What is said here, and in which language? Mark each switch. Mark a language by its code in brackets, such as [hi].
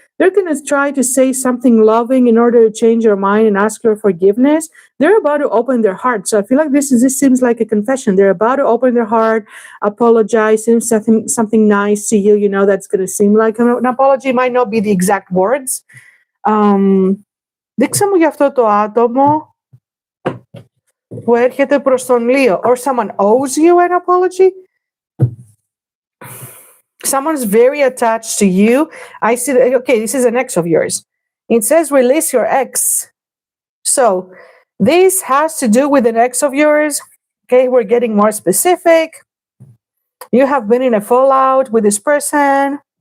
[en] They're going to try to say something loving in order to change your mind and ask your forgiveness. They're about to open their heart. So I feel like this seems like a confession. They're about to open their heart, apologize, something nice to you. You know, that's going to seem like an apology. It might not be the exact words. [el] Δείξε μου για αυτό το άτομο που έρχεται προς τον Λίο. [en] Or someone owes you an apology. Someone's very attached to you. I see that, okay, this is an ex of yours. It says release your ex. So this has to do with an ex of yours. Okay, we're getting more specific. You have been in a fallout with this person.